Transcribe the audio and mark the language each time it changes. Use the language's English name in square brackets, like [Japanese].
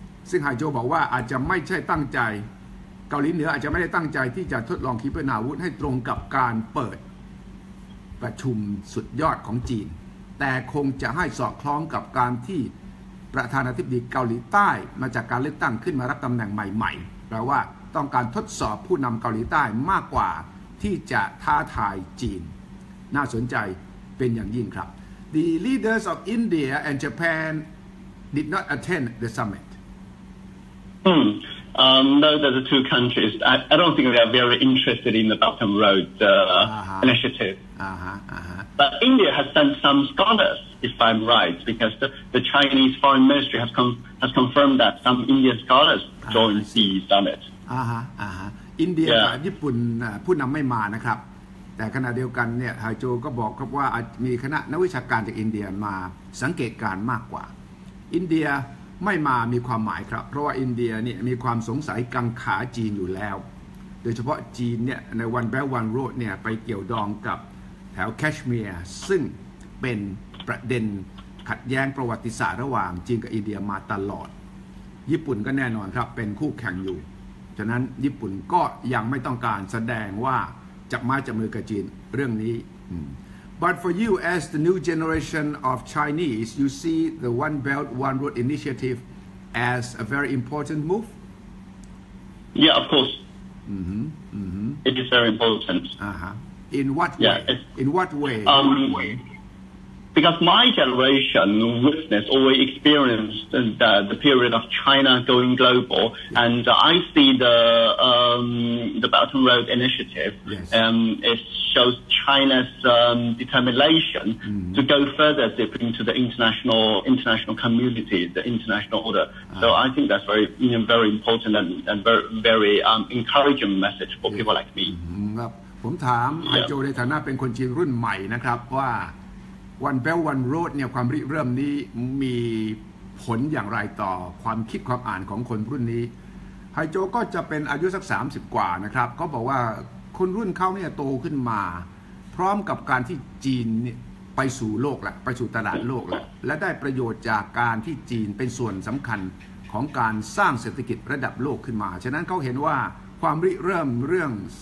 [Thai] ซึ่งไฮโจบอกว่าอาจจะไม่ใช่ตั้งใจเกาหลีเหนืออาจจะไม่ได้ตั้งใจที่จะทดลองขีปนาวุธให้ตรงกับการเปิดประชุมสุดยอดของจีนแต่คงจะให้สอดคล้องกับการที่ประธานาธิบดีเกาหลีใต้มาจากการเลือกตั้งขึ้นมารับตำแหน่งใหม่ๆแปลว่าต้องการทดสอบผู้นำเกาหลีใต้มากกว่าที่จะท้าทายจีนน่าสนใจเป็นอย่างยิ่งครับ [English] The leaders of India and Japan did not attend the summit. No, the two countries. I don't think they are very interested in the Belt and Road initiative. But India has sent some scholars, if I'm right, because the Chinese Foreign Ministry has confirmed that some Indian scholars joined the summit. [Thai] อินเดียกับญี่ปุ่นผู้นำไม่มานะครับแต่ขณะเดียวกันเนี่ยไฮโจก็บอกครับว่ามีคณะนักวิชาการจากอินเดียมาสังเกตการมากกว่าอินเดียไม่มามีความหมายครับเพราะว่าอินเดียเนี่ยมีความสงสัยกังขาจีนอยู่แล้วโดยเฉพาะจีนเนี่ยในวันแบลวันโรดเนี่ยไปเกี่ยวดองกับแถวแคชเมียร์ซึ่งเป็นประเด็นขัดแย้งประวัติศาสตร์ระหว่างจีนกับอินเดียมาตลอด ญี่ปุ่นก็แน่นอนครับเป็นคู่แข่งอยู่ฉะนั้นญี่ปุ่นก็ยังไม่ต้องการแสดงว่าจับไม้จับมือกับจีนเรื่องนี้ [English] But for you as the new generation of Chinese you see the One Belt One Road initiative as a very important move Yeah of course It is very important In what way In what way Because my generation witnessed or experienced the period of China going global, and I see the Belt and Road Initiative. It shows China's determination to go further deep into the international community, the international order. So I think that's very important and very encouraging message for people like me. [Thai] ครับผมถามไฮโจในฐานะเป็นคนจีนรุ่นใหม่นะครับว่าOne Belt One Road เนี่ยความริเริ่มนี้มีผลอย่างไรต่อความคิดความอ่านของคนรุ่นนี้ไฮโจก็จะเป็นอายุสัก30กว่านะครับเขาบอกว่าคนรุ่นเขาเนี่ยโตขึ้นมาพร้อมกับการที่จีนเนี่ยไปสู่โลกแล้วไปสู่ตลาดโลกแล้วและได้ประโยชน์จากการที่จีนเป็นส่วนสำคัญของการสร้างเศรษฐกิจระดับโลกขึ้นมาฉะนั้นเขาเห็นว่าความริเริ่มเรื่อง